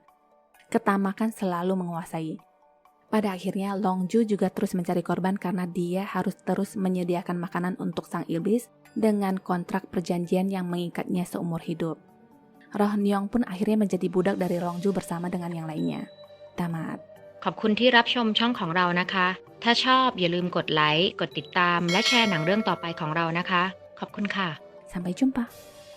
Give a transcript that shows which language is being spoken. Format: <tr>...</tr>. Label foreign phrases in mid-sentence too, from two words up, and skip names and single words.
<id>Ketamakan selalu menguasai. Pada akhirnya Longju juga terus mencari korban karena dia harus terus menyediakan makanan untuk sang iblis dengan kontrak perjanjian yang mengikatnya seumur hidup. Roh Neong pun akhirnya menjadi budak dari Longju bersama dengan yang lainnya. Tamat.</id> <th>ขอบคุณที่รับชมช่องของเรานะคะ ถ้าชอบอย่าลืมกดไลค์ กดติดตาม และแชร์หนังเรื่องต่อไปของเรานะคะ ขอบคุณค่ะ</th> <id>Sampai jumpa.</id>